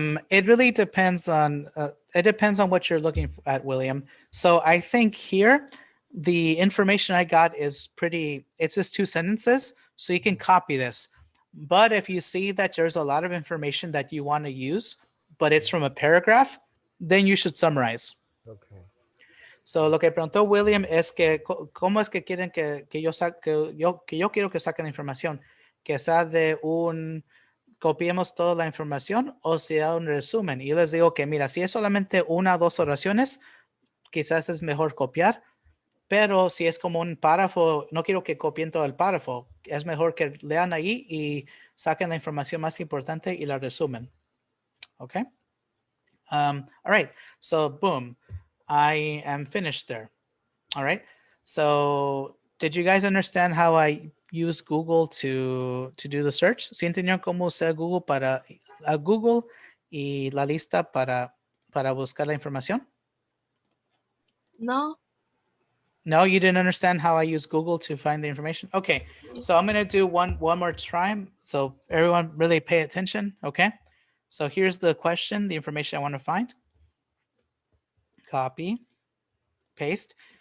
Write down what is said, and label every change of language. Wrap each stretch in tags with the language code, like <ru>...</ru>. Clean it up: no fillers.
<en>It really depends on what you're looking at, William. So I think here the information I got is pretty. It's just two sentences, so you can copy this. But if you see that there's a lot of information that you want to use, but it's from a paragraph, then you should summarize. Okay.</en> <es>So lo que preguntó William es que cómo es que quieren que yo quiero que saquen la información, que sea de un copiemos toda la información o sea un resumen. Y yo les digo que mira, si es solamente una o dos oraciones, quizás es mejor copiar, pero si es como un párrafo, no quiero que copien todo el párrafo, es mejor que lean ahí y saquen la información más importante y la resumen.</es> <en>Okay. All right. So boom, I am finished there. All right. So did you guys understand how I use Google to do the search?</en> <es>¿Sí entendieron cómo usar Google para Google y la lista para buscar la información?</es> <en>No. No, you didn't understand how I use Google to find the information? Okay. So I'm going to do one more time. So everyone really pay attention. Okay. So here's the question, the information I want to find. Copy, paste.</en>